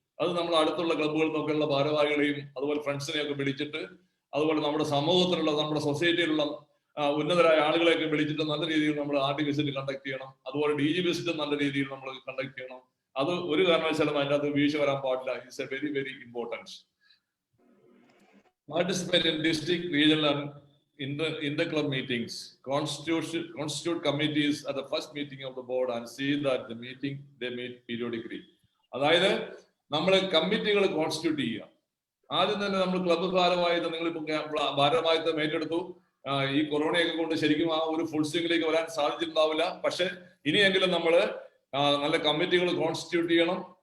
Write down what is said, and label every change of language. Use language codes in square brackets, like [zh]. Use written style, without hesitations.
[ml] അത് നമ്മൾ അടുത്തുള്ള ക്ലബുകളിൽ നിന്നൊക്കെയുള്ള ഭാരവാഹികളെയും അതുപോലെ ഫ്രണ്ട്സിനെയും ഒക്കെ വിളിച്ചിട്ട്, അതുപോലെ നമ്മുടെ സമൂഹത്തിലുള്ള നമ്മുടെ സൊസൈറ്റിയിലുള്ള ഉന്നതരായ ആളുകളെയൊക്കെ വിളിച്ചിട്ട് നല്ല രീതിയിൽ നമ്മൾ RD വിസിറ്റ് കണ്ടക്ട് ചെയ്യണം. അതുപോലെ DG വിസിറ്റ് നല്ല രീതിയിൽ നമ്മൾ കണ്ടക്ട് ചെയ്യണം. അത് ഒരു കാരണവശാലും അതിൻ്റെ അത് വീഴ്ച വരാൻ പാടില്ല. [en] It's a very very important. Participate in district, regional and inter-club meetings. Constitute committees at the first meeting of the board and see that the meeting they meet periodically. [ml] അതായത് നമ്മൾ കമ്മിറ്റികൾ കോൺസ്റ്റിറ്റ്യൂട്ട് ചെയ്യുക. ആദ്യം തന്നെ നമ്മൾ ക്ലബ്ബ് ഭാരവാഹിത്വം നിങ്ങളിപ്പോൾ ഭാരവാഹിത്വം ഏറ്റെടുത്തു. ഈ കൊറോണയൊക്കെ കൊണ്ട് ശരിക്കും ആ ഒരു ഫുൾ സ്വിംഗിലേക്ക് വരാൻ സാധിച്ചിട്ടുണ്ടാവില്ല. പക്ഷെ ഇനിയെങ്കിലും നമ്മൾ നല്ല കമ്മിറ്റികൾ കോൺസ്റ്റിറ്റ്യൂട്ട് ചെയ്യണം.